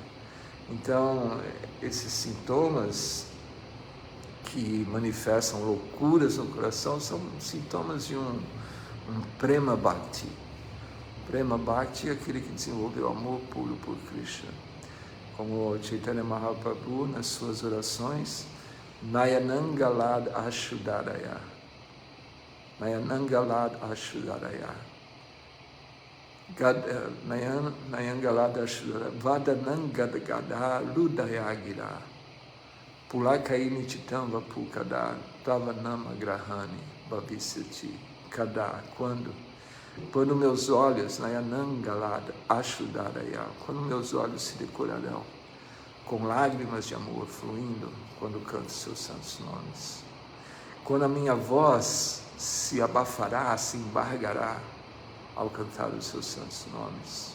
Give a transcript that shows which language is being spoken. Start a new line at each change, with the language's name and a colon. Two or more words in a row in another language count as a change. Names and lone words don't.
Portuguese: Então, esses sintomas que manifestam loucuras no coração são sintomas de um Prema Bhakti. Prema Bhakti é aquele que desenvolveu amor puro por Krishna. Como Chaitanya Mahaprabhu, nas suas orações,
Sanskrit: Nayanangalad Ashudaraya, Nayanangalad Ashudaraya, Nayangalad Ashudaraya, Vadanangadagada Ludayagira, Pulakaini Chitam Vapukada, Tavanama Grahani, Bhavisyati, Kada,
Portuguese: quando meus olhos,
Sanskrit: Nayanangalada Ashudaraya,
Portuguese: quando meus olhos se decorarão com lágrimas de amor fluindo quando canto seus santos nomes. Quando a minha voz se abafará, se embargará ao cantar os seus santos nomes.